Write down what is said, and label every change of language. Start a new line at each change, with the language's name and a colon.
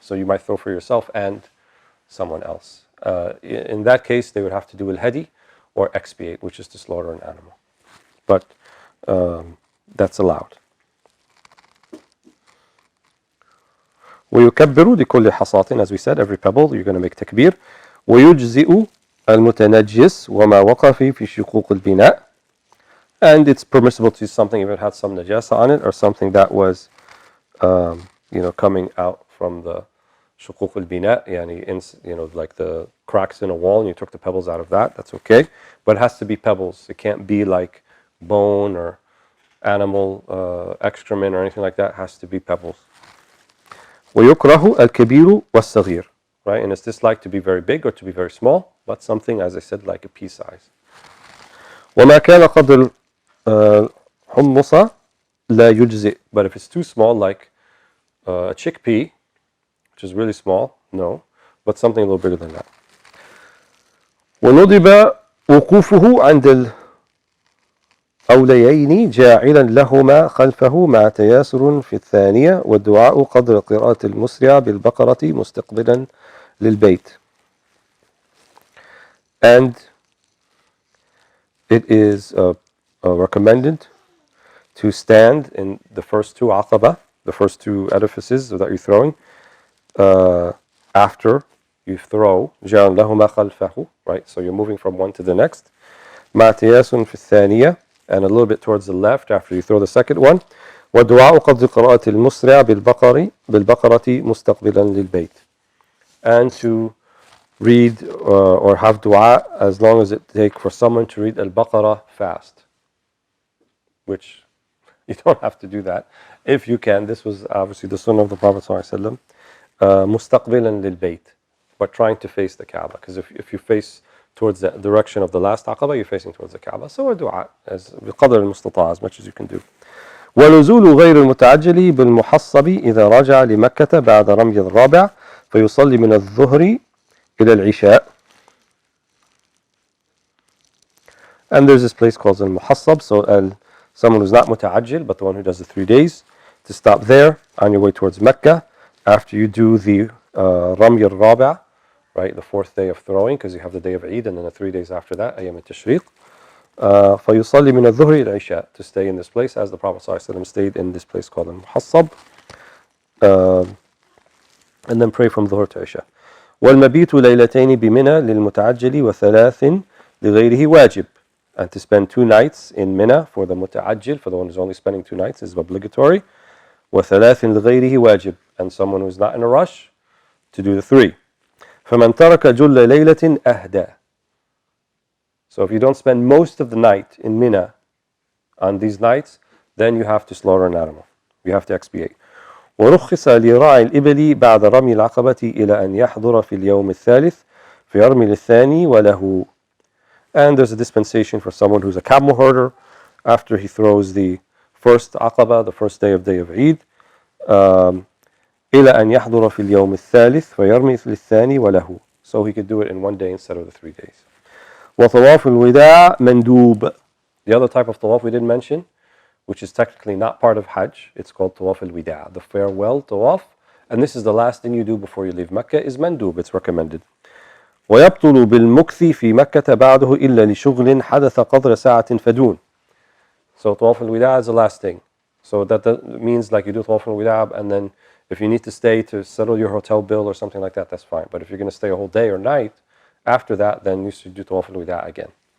English: So you might throw for yourself and someone else. In that case, they would have to do al-hadi or expiate, which is to slaughter an animal. But that's allowed.
Arabic: ويكبر لكل حصاة,
English: as we said, every pebble you're going to make takbir.
Arabic: ويجزئ المتنجس وما وقف في شقوق البناء.
English: And it's permissible to use something if it had some najasa on it, or something that was coming out from the shuquq al-bina, like the cracks in a wall, and you took the pebbles out of that, that's okay. But it has to be pebbles. It can't be like bone or animal excrement or anything like that. It has to be pebbles.
Arabic: ويكره الكبير والصغير, right?
English: And it's disliked to be very big or to be very small, but something, as I said, like a pea size.
Arabic: وما كان قدر الحمص لا يجزئ.
English: But if it's too small, like a chickpea, which is really small, no. But something a little bigger than that.
Arabic: وندب وقوفه عند الأوليين جاعلا لهما خلفه مع تياسر في الثانية والدعاء قدر قراءة المسرع بالبقرة مستقبلا للبيت.
English: And it is recommended to stand in the first two aqaba, the first two edifices that you're throwing, after you throw,
Arabic: جَعَلْ لَهُمَا خَلْفَهُ,
English: right? So you're moving from one to the next.
Arabic: مَعْ تِيَاسٌ فِي الثَّانِيَةِ,
English: and a little bit towards the left after you throw the second one.
Arabic: وَدُعَاءُ قَدْرِ قِرَاءَةِ الْمُسْرِعِ بِالْبَقَرَةِ مُسْتَقْبِلًا لِلْبَيْتِ.
English: And to read or have dua as long as it takes for someone to read Al-Baqarah fast, which you don't have to do that. If you can, this was obviously the sunnah of the Prophet ﷺ,
Arabic: مُسْتَقْبِلًا لِلْبَيْتِ,
English: but trying to face the Kaaba, because if you face towards the direction of the last aqaba, you're facing towards the Kaaba. So a dua, as
Arabic: بقدر المستطاع,
English: as much as you can do.
Arabic: ونزول غير المتعجل بالمحصب إذا رجع لمكة بعد رمي الرابع فيصلي من الظهر إلى العشاء.
English: And there's this place called Al-Muhassab, so someone who's not muta'ajjil, but the one who does the 3 days, to stop there on your way towards Mecca after you do the Ramy al-Rabi', right, the 4th day of throwing, because you have the day of Eid and then the 3 days after that, Ayyam al-Tashriq.
Arabic: فَيُصَلِّ مِنَ الظُّهْرِ إِلَى الْعِشَاءِ,
English: to stay in this place, as the Prophet ﷺ stayed in this place called Al-Muhassab, and then pray from Dhuhr to Isha.
Arabic: وَالْمَبِيتُ لَيْلَتَيْنِ بِمِنَى لِلْمُتَعَجِّلِ وَثَلَاثٍ لِغَيْرِهِ وَاجِبٌ.
English: And to spend 2 nights in Mina for the muta'ajjil, for the one who's only spending 2 nights, is obligatory.
Arabic: وَثَلَاثٍ لِغَيْرِهِ وَاجِبٌ.
English: And someone who's not in a rush, to do the 3.
Arabic: فَمَنْ تَرَكَ جُلَّ لَيْلَةٍ أَهْدَى.
English: So if you don't spend most of the night in Mina on these nights, then you have to slaughter an animal. You have to expiate.
Arabic: ورخص لراعي الإبل بعد رمي العقبة إلى أن يحضر في اليوم الثالث فيرمي للثاني وله.
English: And there's a dispensation for someone who's a camel herder after he throws the first aqaba, the first day of Eid,
Arabic: إلى أن يحضر في اليوم الثالث فيرمي للثاني وله.
English: So he could do it in 1 day instead of the 3 days.
Arabic: وطواف الوداع مندوب.
English: The other type of tawaf we didn't mention, which is technically not part of Hajj, it's called tawaf al-wida', the farewell tawaf, and this is the last thing you do before you leave Mecca, is mandub, it's recommended.
Arabic: ويبطل بالمكث في مكة بعده إلا لشغل حدث قدر ساعة فدون.
English: So tawaf al-wida' is the last thing. So that means like you do tawaf al-wida', and then if you need to stay to settle your hotel bill or something like that, that's fine. But if you're going to stay a whole day or night after that, then you should do tawaf al-wida' again.